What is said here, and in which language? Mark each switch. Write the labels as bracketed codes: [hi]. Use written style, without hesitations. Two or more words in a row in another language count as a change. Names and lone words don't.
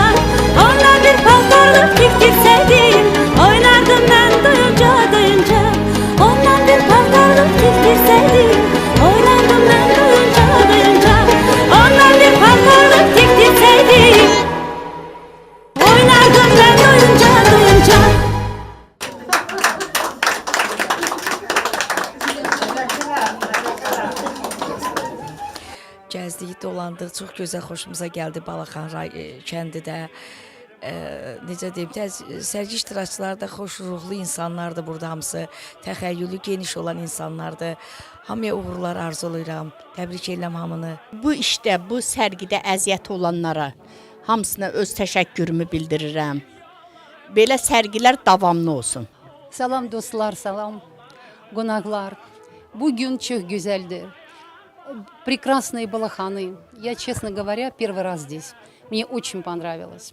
[tr] Ondan bir parlarlık diktirseydim, oynardım ben duyunca duyunca. Ondan bir parlarlık diktirseydim, oynardım ben duyunca duyunca. Ondan bir parlarlık diktirseydim, oynardım ben duyunca duyunca. [az] Gəzdik, dolandıq, çox gözəl, xoşumuza gəldi Balaxan kəndi də. Necə deyim, sərgi iştirakçıları da xoş ruhlu insanlardır burada hamısı, təxəyyülü geniş olan insanlardır. Hamıya uğurlar arzulayıram, təbrik edirəm hamını. Bu işdə, bu sərgidə əziyyət olanlara hamısına öz təşəkkürümü bildirirəm. Belə sərgilər davamlı olsun. Salam dostlar, salam qonaqlar. Bu gün çox gözəldir. [ru] Прекрасные балаханы. Я, честно говоря, первый раз здесь. Мне очень понравилось.